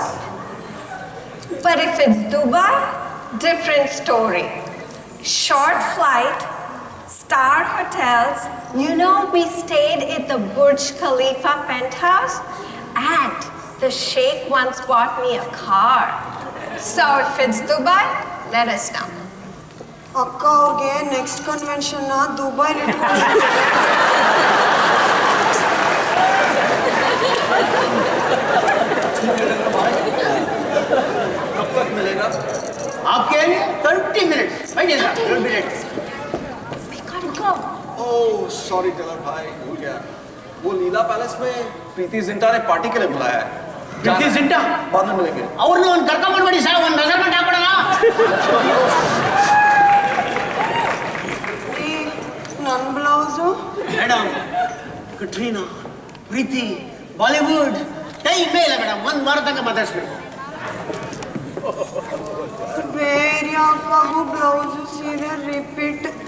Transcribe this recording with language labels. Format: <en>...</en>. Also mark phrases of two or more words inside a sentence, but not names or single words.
<en>But if it's Dubai, different story. Short flight, star hotels. You know, we stayed at the Burj Khalifa penthouse, and the sheikh once bought me a car. So if it's Dubai, let us know.</en> <kn>ಅಕ್ಕ ಅವ್ರಿಗೆ ನೆಕ್ಸ್ಟ್ ಕನ್ವೆನ್ಷನ್ನ ದುಬೈಲಿ</kn> <hi>कब तक मिलेगा? आपके लिए 30 मिनट्स, बैठिए सर, 30 मिनट्स.</hi> <en>We gotta go. oh sorry</en> <hi>टेलर भाई, भूल गया। वो लीला पैलेस में प्रीति जिंटा ने पार्टी के लिए बुलाया है। ಪ್ರೀತಿ ಜಿಂಟಾ बाद में मिलेंगे।</hi> <kn>ಅವ್ರನ್ನ ಒಂದು ಕರ್ಕೊಂಡ್ಬಂದ್ಬಿಡಿ ಸರ್, ಒಂದು ಮೆಜರ್ಮೆಂಟ್ ಹಾಕೊಡೋಣ. ನನ್ನ ಬ್ಲೌಸು ಮೇಡಮ್, ಕಟ್ರೀನಾ, ಪ್ರೀತಿ, ಬಾಲಿವುಡ್ ಟೈಮೇ ಇಲ್ಲ ಮೇಡಮ್, 1 ವಾರ ತನಕ ಮಾತಾಡಿಸ್ಬೇಕು. ಬೇರೆ ಅಕ್ಕಗೂ ಬ್ಲೌಸು ಸೀರೆ ರಿಪೀಟ್.</kn>